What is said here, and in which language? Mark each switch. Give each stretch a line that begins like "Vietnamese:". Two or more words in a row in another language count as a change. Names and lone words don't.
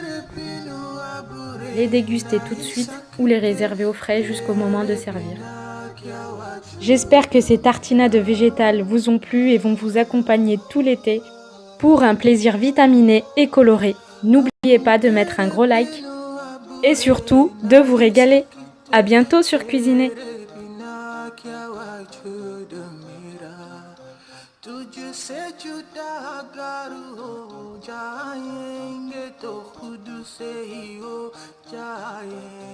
French: Les déguster tout de suite ou les réserver au frais jusqu'au moment de servir. J'espère que ces tartinades végétales vous ont plu et vont vous accompagner tout l'été pour un plaisir vitaminé et coloré. N'oubliez pas de mettre un gros like et surtout de vous régaler. À bientôt sur Cuisiner.
Hindi: तुझसे जुदा अगर हो जाएंगे तो खुद से ही हो जाएंगे